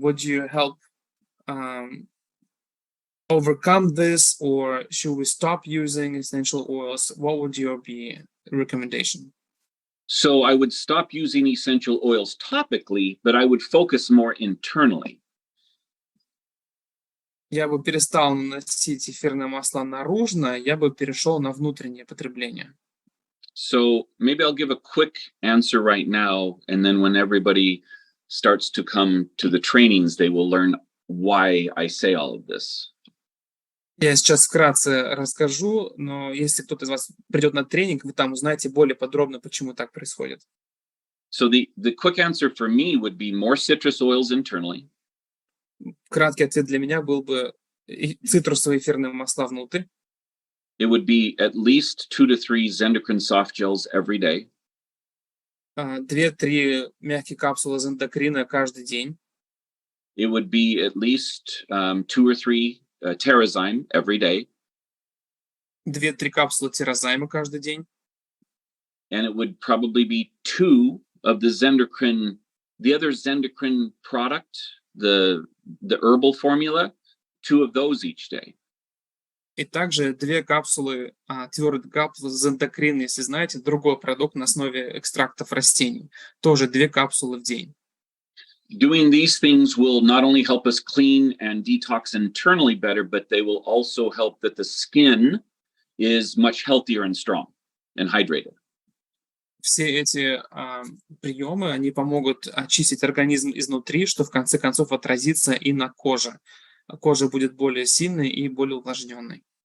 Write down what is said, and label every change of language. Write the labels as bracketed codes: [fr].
[en] Would you help overcome this, or should we stop using essential oils? What would your be recommendation? So I would stop using essential oils topically, but I would focus more internally. [ru] Я бы перестал наносить эфирные масла наружно, я бы перешел на внутреннее потребление. [en] So maybe I'll give a quick answer right now, and then when everybody starts to come to the trainings, they will learn why I say all of this. [ru] Я сейчас вкратце расскажу, но если кто-то из вас придет на тренинг, вы там узнаете более подробно, почему так происходит. [en] So the quick answer for me would be more citrus oils internally. [ru] Краткий ответ для меня был бы цитрусовые эфирные масла внутрь. [en] It would be at least 2 to 3 Zendocrine soft gels every day. [ru] 2-3 мягкие капсулы зендокрина каждый день. [en] It would be at least 2 or 3 Terrazyme every day. [ru] 2-3 капсулы тирозайма каждый день. [en] And it would probably be 2 of the Zendocrine, the other Zendocrine product, the herbal formula, 2 of those each day. [ru] И также 2 капсулы, твердые капсулы зендокрина, если знаете, другой продукт на основе экстрактов растений. Тоже 2 капсулы в день. [en] Doing these things will not only help us clean and detox internally better, but they will also help that the skin is much healthier and strong and hydrated. [ru] Все эти приемы, они помогут очистить организм изнутри, что в конце концов отразится и на коже. Кожа будет более сильной и более увлажненной.